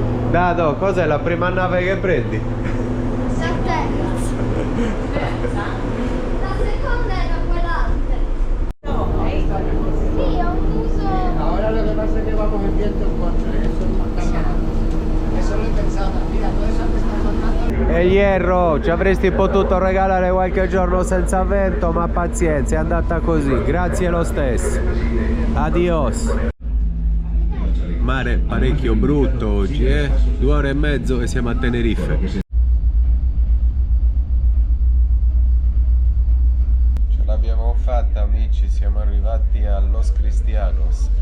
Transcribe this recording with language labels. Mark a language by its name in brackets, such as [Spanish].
[Italian] Dado, cos'è la prima nave che prendi? Satellite. La seconda era quell'altra. Sì, ho uso. [Spanish] Ahora lo que pasa es que va con el viento en contra, eso es fantástico. Eso lo he pensado, mira, todo eso que está sonando. [Italian] El Hierro, ci avresti potuto regalare qualche giorno senza vento, ma pazienza, è andata così. Grazie lo stesso. Adios. Mare parecchio brutto oggi, 2 ore e mezzo e siamo a Tenerife. Ce l'abbiamo fatta, amici, siamo arrivati a Los Cristianos. Cristianos.